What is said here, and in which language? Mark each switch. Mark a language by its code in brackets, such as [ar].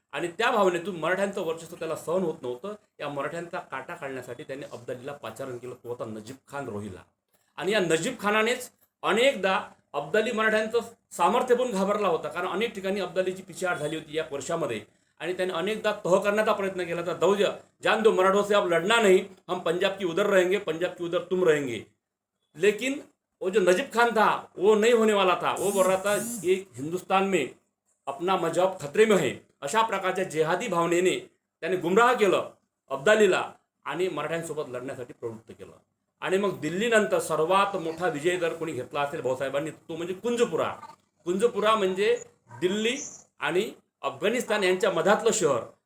[mr] आणि त्या भावनेतून मराठ्यांचं वर्चस्व त्याला सहन होत नव्हतं. या मराठ्यांचा काटा काढण्यासाठी त्यांनी अब्दालीला पाचारण केलं. तो होता नजीब खान रोहिला. आणि या नजीब खानानेच अनेकदा अब्दाली मराठ्यांचं सामर्थ्य पण घाबरला होता, कारण अनेक ठिकाणी अब्दालीची पिछेहाट झाली होती या वर्षामध्ये. आणि त्याने अनेकदा तह करण्याचा प्रयत्न केला तर [hi] दौज जान दो मराठों से अब लड़ना नहीं, हम पंजाब की उधर रहेंगे, पंजाब की उधर तुम रहेंगे. लेकिन वो जो नजीब खान था वो नहीं होने वाला था. वो बोल रहा था ये हिंदुस्तान में अपना मजहब खतरे में है. [mr] अशा प्रकारच्या जेहादी भावनेने त्याने गुमराह केलं अब्दालीला आणि मराठ्यांसोबत लढण्यासाठी प्रवृत्त केलं. आणि मग दिल्लीनंतर सर्वात मोठा विजय जर कोणी घेतला असेल भाऊसाहेबांनी तो म्हणजे कुंजपुरा. कुंजपुरा म्हणजे दिल्ली आणि अफगाणिस्तान यांच्या मधातलं शहर.